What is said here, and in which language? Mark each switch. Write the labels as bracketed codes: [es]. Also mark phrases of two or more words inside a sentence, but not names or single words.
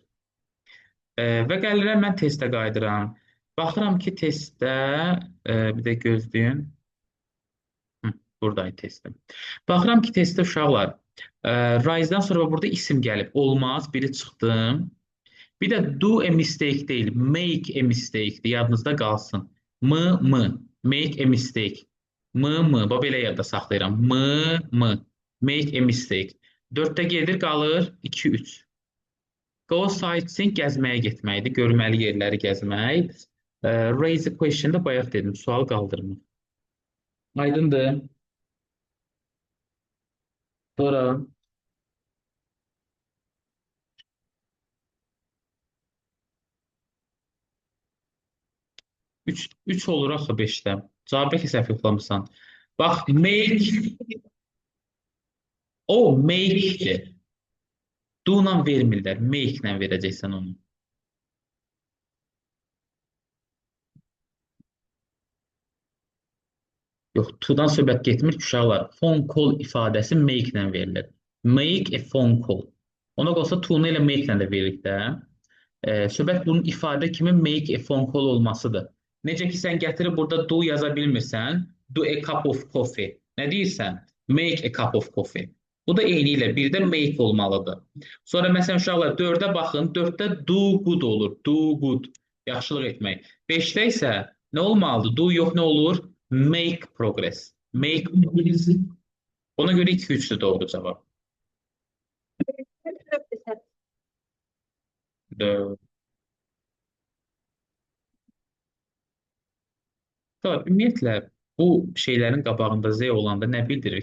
[az] Və gəlirəm mən testə qayıdıram. Baxıram ki, testdə bir də gözləyin. Buradayım testim. Baxıram ki, testdə uşaqlar rise-dan sonra burada isim gəlib. Olmaz, biri çıxdım. Bir də [en] do a mistake [az] deyil, [en] make a mistake- [az] dir. Yadınızda qalsın. [en] M. Make a mistake. M. [az] Bax, belə yadda saxlayıram. [en] M. Make a mistake. [az] 4-də gedir, qalır 2-3. [en] Go sightseeing [az] gəzməyə getməkdir. Görməli yerləri gəzmək. [en] Raise a question [az] da bayaq dedim. Sual qaldırmaq. Aydındır. Sonra 3 olur axı 5-də. Cavabı ki səhv yoxlamısan. Bax, make o make-dir. Do-la vermirlər. Make-lə verəcəksən onu. Yox, to-dan söhbət getmir ki, uşaqlar. [en] Phone call [az] ifadəsi make-lə verilir. [en] Make a phone call. [az] Ona qalsa to-nu ilə make-lə də veririk də. Söhbət bunun ifadə kimi [en] make a phone call [az] olmasıdır. Necə ki, sən gətirib burada do yaza bilmirsən, [en] do a cup of coffee. [az] Nə deyirsən? [en] Make a cup of coffee. [az] Bu da eyni ilə bir də make olmalıdır. Sonra məsələn uşaqlar 4-ə baxın, 4-də [en] do good [az] olur. [en] Do good. [az] Yaxşılıq etmək. 5-də isə nə olmalıdır? Do yox nə olur? [en] Make progress. Make progress. [az] Ona görə 2-3-dür doğru cavab. 4. Ümumiyyətlə bu şeylərin qabağında Z olanda nə bildirir?